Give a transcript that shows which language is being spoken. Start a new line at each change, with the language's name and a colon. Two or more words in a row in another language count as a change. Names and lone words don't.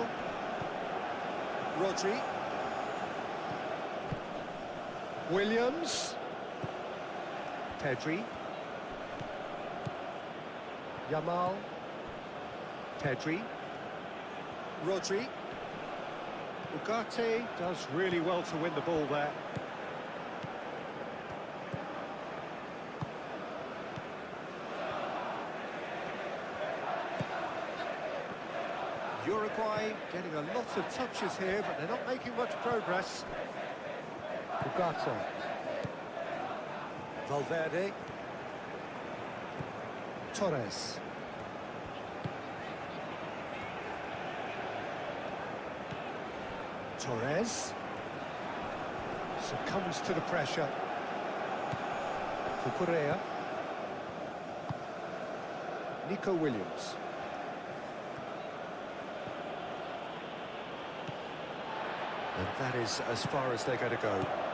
English: Rodri. Williams. Pedri. Yamal. Pedri. Rodri. Ugarte does really well to win the ball there. Uruguay getting a lot of touches here, but they're not making much progress. Ugarte. Valverde. Torres. Torres. Succumbs to the pressure. Cucurella. Nico Williams. And that is as far as they're going to go.